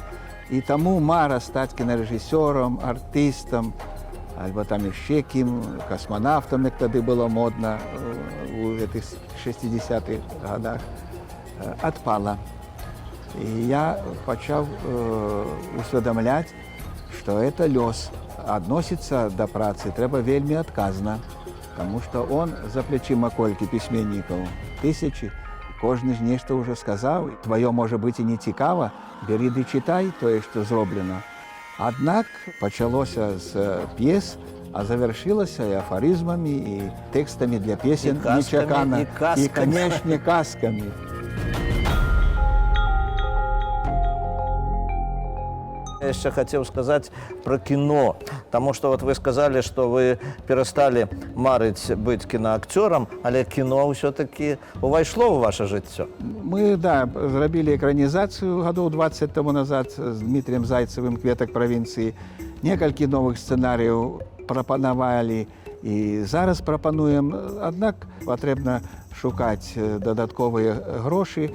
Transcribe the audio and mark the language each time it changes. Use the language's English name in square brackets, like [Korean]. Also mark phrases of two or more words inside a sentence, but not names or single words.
[Belarusian] І таму мара стаць кінарэжысёрам, артыстам, альбо там яшчэ кім, касманавтам, як тады было модна у гэтых 60-х годах, адпала. І я пачаў усведамляць, што гэта лёс. Адносіцца да працы трэба вельмі адказна. [Russian] Потому что [Belarusian] он за плечима колькі пісьменнікаў, тысячи, кожны ж нешта ўжо сказаў, тваё можа быць і не цікава, бяры ды чытай тое, што зроблена. Аднак пачалося з п'ес, а завяршылася і афарызмамі, і тэкстамі для песен нечакана, і, канешне, казкамі. [Russian] Я еще хотел сказать про кино, потому что вот вы сказали, что вы перестали марить быть киноактером, але кино все-таки увайшло в ваше жыццё. [Belarusian] Мы, да, зрабілі экранізацыю гадоў 20 тому назад з Дмітрием Зайцевым «Кветак правінцыі». Некалькі новых сцэнарыяў прапанавалі і зараз прапануем. Аднак патрэбна шукаць дадатковыя грошы.